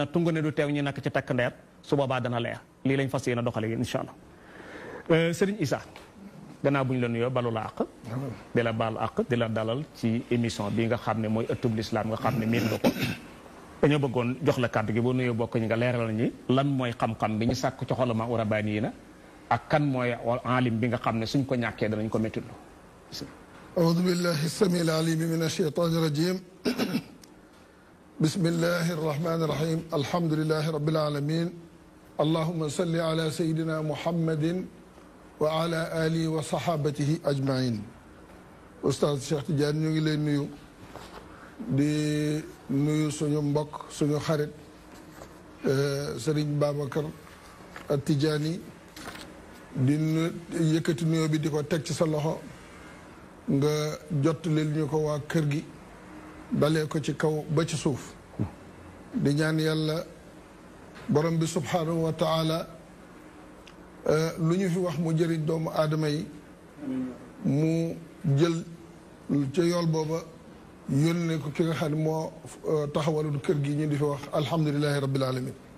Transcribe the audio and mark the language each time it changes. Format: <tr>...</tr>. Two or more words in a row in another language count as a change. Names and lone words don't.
<wo>tunga ne du teew ñu nakk ci takk ndeer su boobaa dana leer lii lañ fas yéene doxale</wo> <ar>إن شاء الله</ar> <wo>Serigne Issa gannaaw bu ñu la nuyoo balu la àq di la baal àq di la dalal ci émission bi nga xam ne mooy ëttub lislaam nga xam ne miin nga ko dañoo bëggoon jox la kàddu gi boo nuyoo bokk ñi nga leeral ñi lan mooy xam-xam bi ñu sàkk ci xolama urabani yi na ak kan mooy alim bi nga xam ne suñ ko ñàkkee danañ ko méttitlu</wo> <ar>أعوذ بالله السميع العليم من الشيطان الرجيم بسم الله الرحمن الرحيم الحمد لله رب العالمين اللهم صل على سيدنا محمد وعلى آله وصحابته أجمعين أستاذ</ar> <wo>Cheikh Tidiane ñu ngi lay nuyu di nuyu suñu mbokk suñu xarit Serigne Babacar Tidiane di yëkkati nuyoo bi di ko teg ci sa loxo nga jottalil ñu ko waa kër gi dalee ko ci kaw ba ci suuf di ñaan yàlla borom bi</wo> <ar>سبحانه وتعالى</ar> <wo>lu ñu fi wax mu jëriñ doomu aadama yi mu jël ca yool booba yónnee ko ki nga xam ne moo taxawalul kër gi ñu di fi wax</wo> <ar>الحمد لله رب العالمين</ar>